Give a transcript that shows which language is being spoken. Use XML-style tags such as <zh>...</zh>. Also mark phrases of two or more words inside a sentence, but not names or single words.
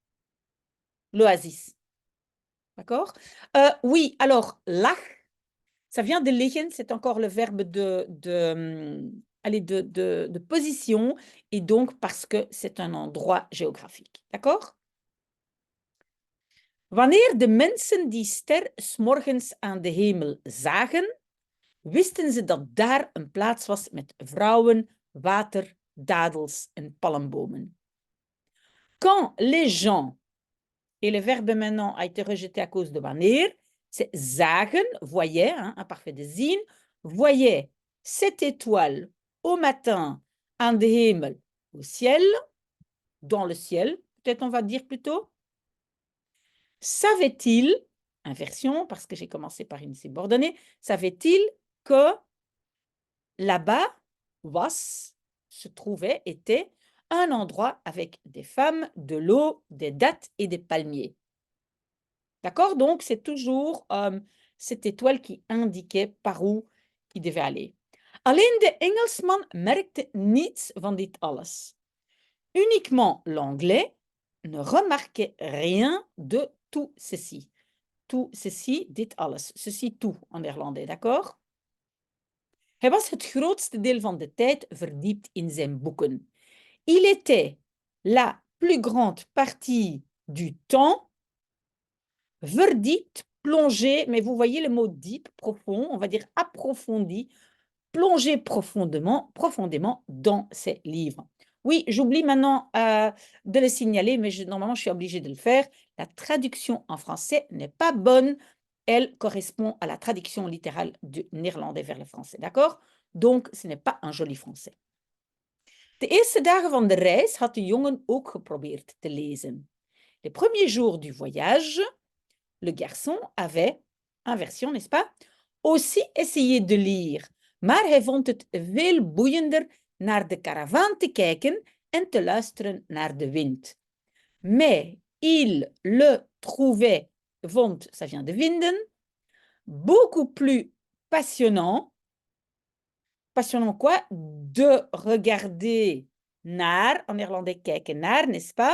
<fr>D'accord? Oui, alors, lag, ça vient de liggen, c'est encore le verbe de position, et donc parce que c'est un endroit géographique. D'accord?</fr> <nl>Wanneer de mensen die ster 's morgens aan de hemel zagen, wisten ze dat daar een plaats was met vrouwen, water, dadels en palmbomen.</nl> <fr>Quand les gens, et le verbe maintenant a été rejeté à cause de wanneer, c'est zagen, voyait, hein, imparfait de zien, voyait cette étoile au matin,</fr> <nl>aan de hemel,</nl> <fr>au ciel, dans le ciel, peut-être on va dire plutôt. Savait-il, inversion, parce que j'ai commencé par une subordonnée, savait-il que là-bas, was, se trouvait, était un endroit avec des femmes, de l'eau, des dattes et des palmiers. D'accord? Donc, c'est toujours cette étoile qui indiquait par où il devait aller.</fr> <nl>Alleen de Engelsman merkte niets van dit alles.</nl> <fr>Uniquement l'anglais ne remarquait rien de tout ceci. Tout ceci,</fr> <nl>dit alles.</nl> <fr>Ceci tout en néerlandais, d'accord?</fr> <nl>Hij was het grootste deel van de tijd verdiept in zijn boeken.</nl> <fr>Il était la plus grande partie du temps verdiept, plongé, mais vous voyez le mot deep, profond, on va dire approfondi, plongé profondément dans ses livres. Oui, j'oublie maintenant de le signaler, mais normalement, je suis obligée de le faire. La traduction en français n'est pas bonne. Elle correspond à la traduction littérale du néerlandais vers le français, d'accord? Donc, ce n'est pas un joli français.</fr> <nl>De eerste dagen van de reis had de jongen ook geprobeerd te lezen.</nl> <fr>Les premiers jours du voyage, le garçon avait, inversion, n'est-ce pas, aussi essayé de lire,</fr> <nl>maar hij vond het veel boeiender naar de karavaan te kijken en te luisteren naar de wind.</nl> <fr>Mais il le trouvait, vond, ça vient de vinden, beaucoup plus passionnant. Passionnant quoi? De regarder naar, en néerlandais</fr> <nl>kijken naar,</nl> <fr>n'est-ce pas?</fr>